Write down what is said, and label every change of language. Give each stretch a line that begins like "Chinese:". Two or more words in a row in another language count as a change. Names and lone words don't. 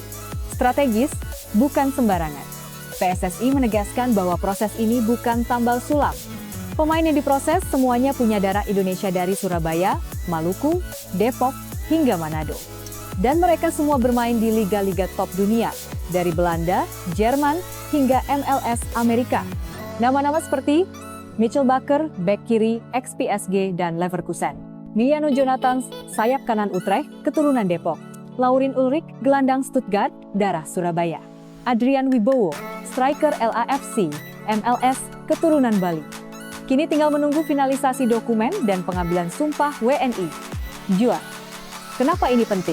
Indonesian: Strategis, bukan sembarangan. PSSI menegaskan bahwa proses ini bukan tambal sulam. Pemain yang diproses semuanya punya darah Indonesia dari Surabaya, Maluku, Depok, hingga Manado. Dan mereka semua bermain di liga-liga top dunia, dari Belanda, Jerman, hingga MLS Amerika. Nama-nama seperti Mitchell Bakker, bek kiri, ex-PSG dan Leverkusen. Miliano Jonathan, sayap kanan Utrecht, keturunan Depok. Laurin Ulrich, gelandang Stuttgart, darah Surabaya. Adrian Wibowo, striker LAFC, MLS, keturunan Bali. Kini tinggal menunggu finalisasi dokumen dan pengambilan sumpah WNI. Jua, kenapa ini penting?